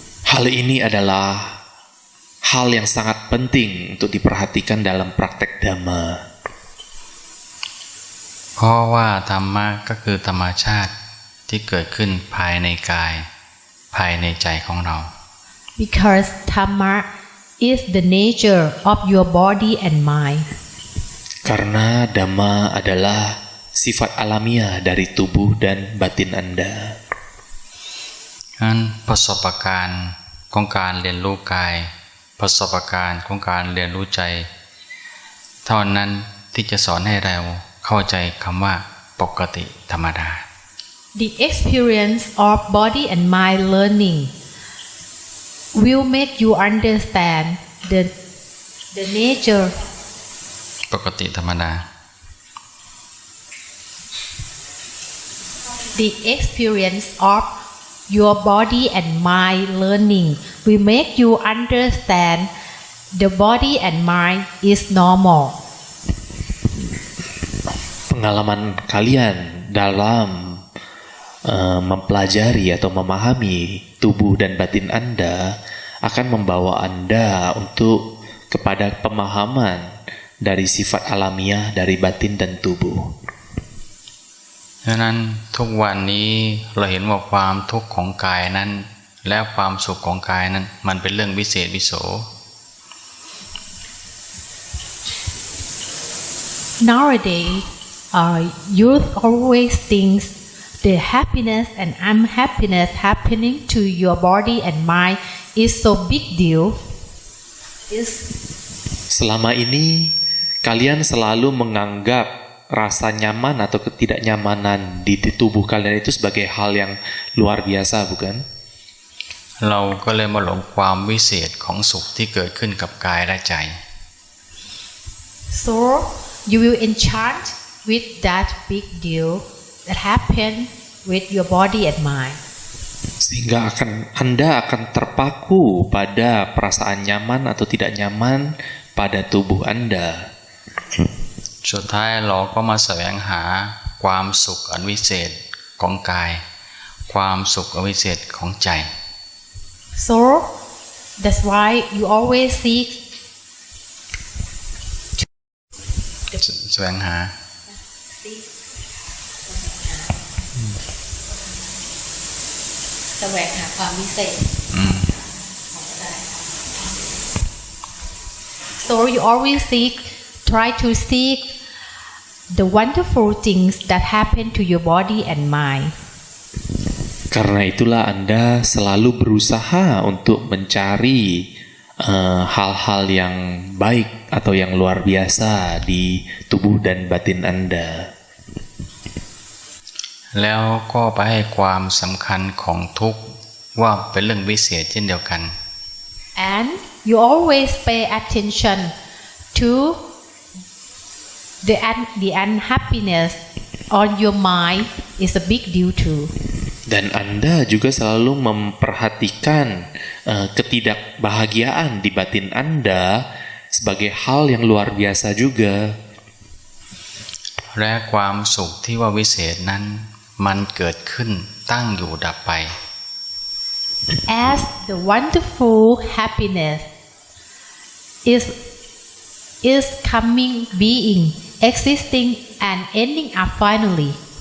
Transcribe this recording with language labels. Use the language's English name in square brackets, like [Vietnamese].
[Indonesian] Hal ini adalah hal yang sangat penting untuk diperhatikan dalam praktek Dhamma. [Thai] เพราะว่าธรรมะก็คือธรรมชาติที่เกิดขึ้นภายในกายภายในใจของเรา [English] Because Dhamma is the nature of your body and mind. [Indonesian] Karena Dhamma adalah sifat alamiah dari tubuh dan batin Anda. [Thai] งั้นประสบการณ์ของการเรียนรู้กายประสบการณ์ของการเรียนรู้ใจเท่านั้นที่จะสอนให้เราเข้าใจคำว่าปกติธรรมดา [English] The experience of body and mind learning will make you understand the nature [Thai] ปกติธรรมดา [English] The experience of your body and mind learning will make you understand the body and mind is normal. [Indonesian] Pengalaman kalian dalam mempelajari atau memahami tubuh dan batin Anda akan membawa Anda untuk kepada pemahaman dari sifat alamiah dari batin dan tubuh. [Thai] ดังนั้นทุกวันนี้เราเห็นว่าความทุกข์ของกายนั้นและความสุขของกายนั้นมันเป็นเรื่องวิเศษวิโส [English] Nowadays, youth always thinks the happiness and unhappiness happening to your body and mind is so big deal. [Indonesian] Selama ini kalian selalu menganggap rasa nyaman atau ketidaknyamanan di tubuh kalian itu sebagai hal yang luar biasa, bukan? [Thai] เราก็เลยมาหลงความวิเศษของสุขที่เกิดขึ้นกับกายและใจ [English] So you will enchant with that big deal that happen with your body and mind. [Indonesian] Sehingga Anda akan terpaku pada perasaan nyaman atau tidak nyaman pada tubuh Anda. [Thai] สุดท้ายเราก็มาแสวงหาความสุขอันวิเศษของกายความสุขอันวิเศษของใจ [English] So that's why you always seek [Thai] แสวงหา แสวงหาความวิเศษ [English] So you always try to seek the wonderful things that happen to your body and mind. [Indonesian] Karena itulah Anda selalu berusaha untuk mencari hal-hal yang baik atau yang luar biasa di tubuh dan batin Anda. [Thai] แล้วก็ไปให้ความสำคัญของทุกข์ว่าเป็นเรื่องวิเศษเช่นเดียวกัน [English] And you always pay attention to the unhappiness on your mind is a big deal too. [Indonesian] Dan Anda juga selalu memperhatikan ketidakbahagiaan di batin Anda sebagai hal yang luar biasa juga. [Thai] และความสุขที่ว่าวิเศษนั้นมันเกิดขึ้นตั้งอยู่ดับไป [English] As the wonderful happiness is coming, being, existing, and ending up finally.